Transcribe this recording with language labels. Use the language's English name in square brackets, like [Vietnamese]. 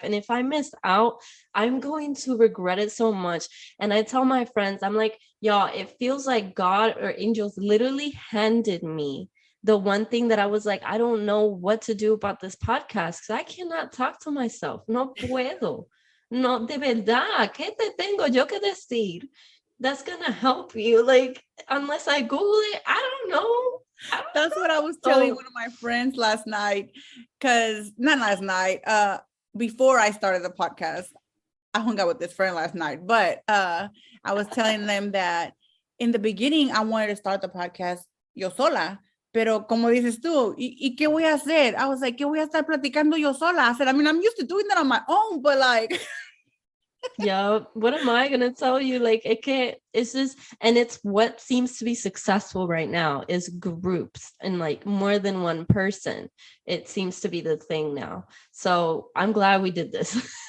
[English] And if I miss out, I'm going to regret it so much. And I tell my friends, I'm like, y'all, it feels like God or angels literally handed me the one thing that I was like, I don't know what to do about this podcast, because I cannot talk to myself. [Spanish] No puedo. No, de verdad, ¿qué te tengo yo que decir? [English] That's gonna help you. Like, unless I Google it, I don't know. That's what I was telling one of my friends last night, because not last night, before I started the podcast. I hung out with this friend last night, but I was telling them that in the beginning, I wanted to start the podcast [Spanish] yo sola. Pero como dices tú, ¿y qué voy a hacer? [English] I was like, [Spanish] ¿qué voy a estar platicando yo sola? [English] I said, I mean, I'm used to doing that on my own, but like... Yeah, what am I gonna tell you? Like, it can't, it's just, and it's what seems to be successful right now is groups and like more than one person. It seems to be the thing now. So I'm glad we did this.